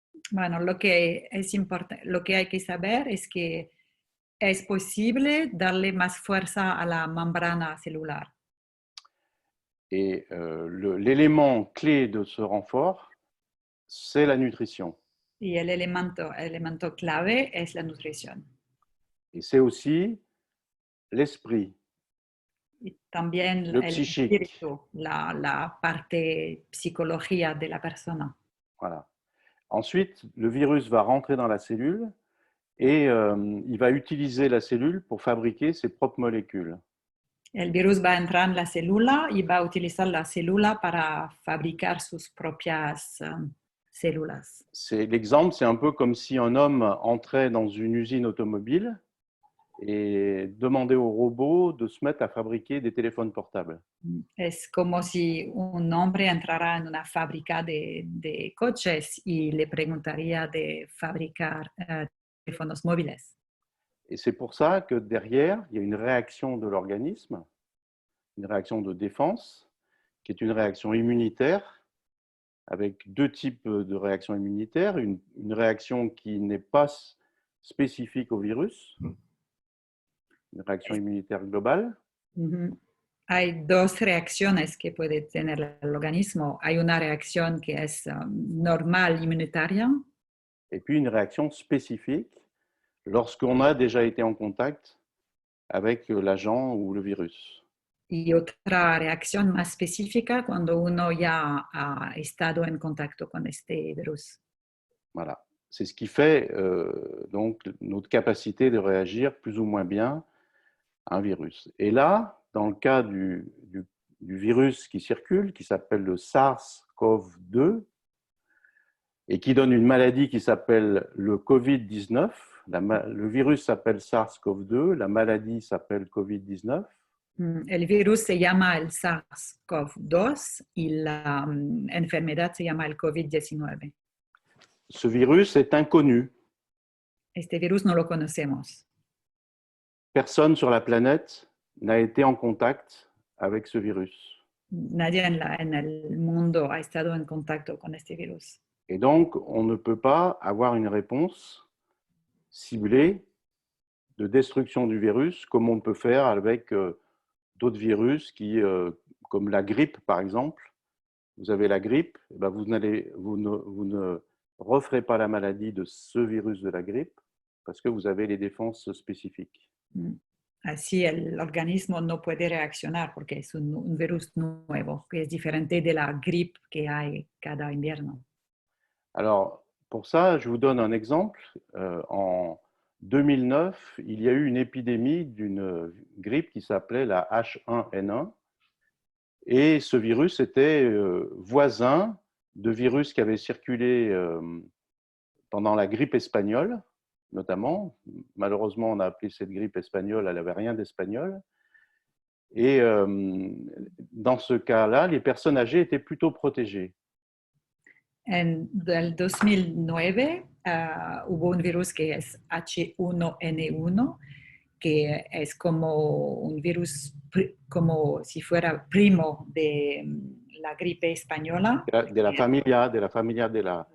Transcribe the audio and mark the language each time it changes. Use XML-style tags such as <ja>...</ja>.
<es>Bueno, lo que hay que saber es que es posible darle más fuerza a la membrana celular.</es> <fr>Et l'élément clé de ce renfort, c'est la nutrition.</fr> <es>Y el elemento clave es la nutrición.</es> <fr>Et c'est aussi l'esprit.</fr> <es>Y también</es> <fr>le</fr> <es>el</es> <fr>psychique.</fr> <es>espíritu, la parte psicología de la persona.</es> <fr>Voilà. Ensuite, le virus va rentrer dans la cellule et il va utiliser la cellule pour fabriquer ses propres molécules.</fr> <es>El virus va a entrar en la célula y va a utilizar la célula para fabricar sus propias células.</es> <fr>L'exemple, c'est un peu comme si un homme entrait dans une usine automobile et demandait aux robots de se mettre à fabriquer des téléphones portables.</fr> <es>Es como si un hombre entrara en una fábrica de coches y le preguntaría de fabricar teléfonos móviles.</es> <fr>Et c'est pour ça que derrière, il y a une réaction de l'organisme, une réaction de défense, qui est une réaction immunitaire, avec deux types de réactions immunitaires. Une réaction qui n'est pas spécifique au virus, une réaction immunitaire globale.</fr> <es>Hay dos reacciones que puede tener el organismo. Hay una reacción que es normal, inmunitaria.</es> <fr>Et puis une réaction spécifique lorsqu'on a déjà été en contact avec l'agent ou le virus.</fr> <es>Y otra reacción más específica cuando uno ya ha estado en contacto con este virus.</es> <fr>Voilà. C'est ce qui fait donc notre capacité de réagir plus ou moins bien à un virus. Et là, dans le cas du virus qui circule, qui s'appelle le SARS-CoV-2, et qui donne une maladie qui s'appelle le Covid-19, le virus s'appelle SARS-CoV-2, la maladie s'appelle Covid-19.</fr> <es>El virus se llama el SARS-CoV-2 y la enfermedad se llama el COVID-19.</es> <fr>Ce virus est inconnu.</fr> <es>Este virus no lo conocemos.</es> <fr>Personne sur la planète n'a été en contact avec ce virus.</fr> <es>Nadie en el mundo ha estado en contacto con este virus.</es> <fr>Et donc, on ne peut pas avoir une réponse ciblée de destruction du virus comme on peut faire avec d'autres virus qui, comme la grippe par exemple. Vous avez la grippe, eh ben vous ne referez pas la maladie de ce virus de la grippe parce que vous avez les défenses spécifiques.</fr> <es>Así el organismo no puede reaccionar porque es un virus nuevo, que es diferente de la gripe que hay cada invierno.</es> <fr>Alors, pour ça, je vous donne un exemple. En 2009, il y a eu une épidémie d'une grippe qui s'appelait la H1N1. Et ce virus était voisin de virus qui avaient circulé pendant la grippe espagnole, notamment. Malheureusement, on a appelé cette grippe espagnole, elle n'avait rien d'espagnol. Et dans ce cas-là, les personnes âgées étaient plutôt protégées.</fr> <es>En el 2009 hubo un virus que es H1N1, que es como un virus como si fuera primo de la gripe española. De la familia de la...</es>